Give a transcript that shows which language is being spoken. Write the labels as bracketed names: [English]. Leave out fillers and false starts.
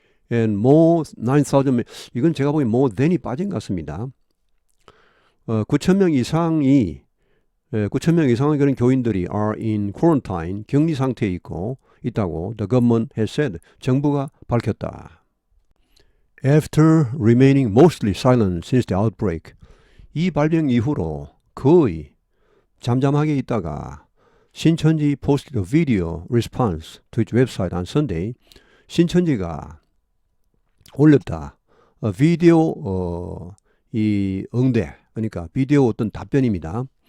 [English] And more 9,000, [Korean] 이건 제가 보기엔 more than이 빠진 것 같습니다. 9,000명 이상의 그런 교인들이 [English] are in quarantine, [Korean] 격리 상태에 있다고 [English] the government has said, [Korean] 정부가 밝혔다. [English] After remaining mostly silent since the outbreak, [Korean] 이 발병 이후로 거의 잠잠하게 있다가 [English] 신천지 posted a video response to its website on Sunday. [Korean] 신천지가 올렸다. 비디오 이 응대, 그러니까 비디오 어떤 답변입니다.